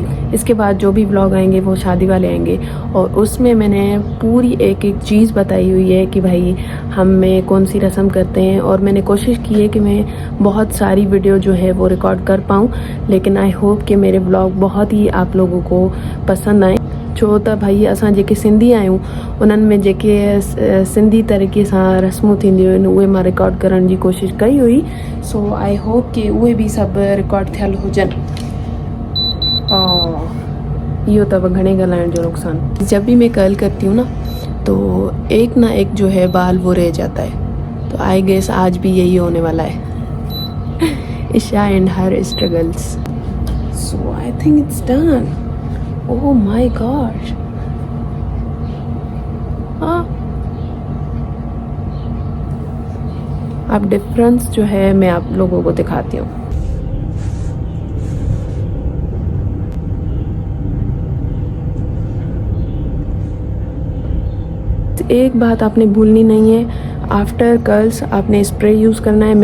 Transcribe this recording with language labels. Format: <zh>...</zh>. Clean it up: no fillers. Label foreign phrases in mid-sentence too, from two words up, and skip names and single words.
<ur>اس کے بعد جو بھی ولاگ آئیں گے وہ شادی والے آئیں گے اور اس میں میں نے پوری ایک ایک چیز بتائی ہوئی ہے کہ بھائی ہم میں کون سی رسم کرتے ہیں. اور میں نے کوشش کی ہے کہ میں بہت ساری ویڈیو جو ہے وہ ریکارڈ کر پاؤں، لیکن</ur> <en>I hope</en> <ur>کہ میرے ولاگ بہت ہی آپ لوگوں کو پسند آئے.</ur> <sd>छो त भाई असां जेके सिंधी आहियूं उन्हनि में जेके सिंधी तरीक़े सां रस्मूं थींदियूं आहिनि उहे मां रिकॉर्ड करण जी कोशिशि कई हुई। सो</sd> <en>I hope</en> <sd>कि उहे बि सभु रिकॉर्ड थियल हुजनि। इहो अथव घणे ॻाल्हाइण जो नुक़सानु।</sd> <ur>جب بھی میں کرل کرتی ہوں نا تو ایک نہ ایک جو ہے بال وہ رہ جاتا ہے، تو</ur> <en>I guess</en> <ur>آج بھی یہی ہونے والا ہے.</ur> <en>Isha and her struggles. So I think it's done. Oh my God.</en> <ur>ہاں، اب ڈفرنس جو ہے میں آپ لوگوں کو دکھاتی ہوں. ایک بات آپ نے بھولنی نہیں ہے,</ur> <en>after curls</en> <ur>آپ نے</ur> <en>spray use</en> <ur>کرنا ہے.</ur>